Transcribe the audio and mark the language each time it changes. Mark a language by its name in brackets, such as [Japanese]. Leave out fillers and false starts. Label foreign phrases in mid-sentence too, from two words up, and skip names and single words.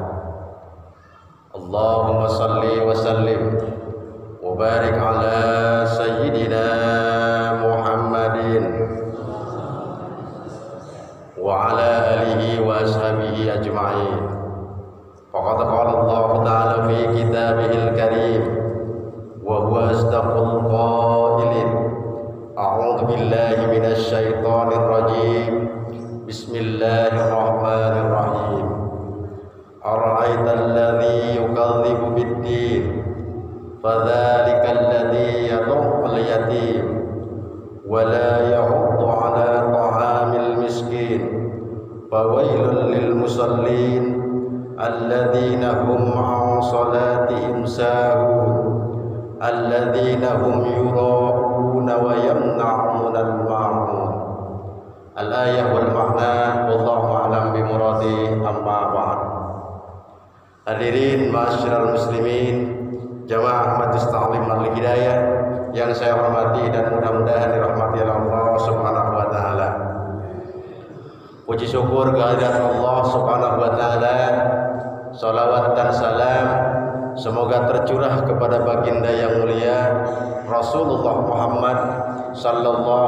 [Arabic] اللهم صل وسلم وبارك على سيدنا محمد وعلى آله وأصحابه أجمعين. فقد قال الله تعالى في كتابه الكريم وهو أصدق القائلين. أعوذ بالله من الشيطان الرجيم. Bismillahirrahmanirrahim. أرأيت الذي يكذب بالدين فذلك الذي يدع اليتيم ولا يحض على طعام المسكين فويل للمصلين الذين هم عن صلاتهم ساهون الذين هم يراءون ويمنعون الماعون. الآية والمعنى والله أعلم بمراده. أما بعد. حاضرين معاشر المسلمين, [Indonesian] jamaah Majelis Ta'lim Al-Hidayah yang saya hormati dan mudah-mudahan dirahmati Allah [Arabic] سبحانه وتعالى. [Indonesian] Puji syukur kehadirat Allah [Arabic] سبحانه وتعالى. [Indonesian] Salawat dan salam semoga tercurah kepada baginda yang mulia Rasulullah Muhammad sallallahu